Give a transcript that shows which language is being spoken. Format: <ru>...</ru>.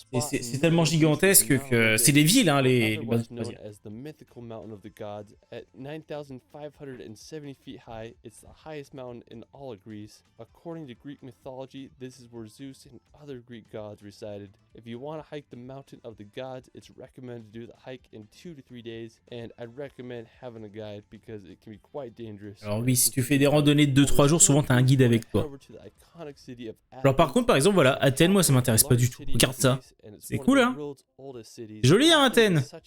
<fr>C'est tellement gigantesque que c'est des villes, hein, les bonnes croisières.</fr> <en>As the mythical mountain of the gods, at 9,570 feet high, it's the highest mountain in all of Greece. According to Greek mythology, this is where Zeus and other Greek gods resided. If you want to hike the mountain of the gods, it's recommended to do the hike in 2 to 3 days, and I'd recommend having a guide because it can be quite dangerous.</en> <fr>Alors oui, si tu fais des randonnées de 2-3 jours, souvent t'as un guide avec toi. Alors par contre, par exemple, voilà, Athènes, moi ça m'intéresse pas du tout. Regarde ça. C'est cool, hein. Joli, hein, Athènes.</fr>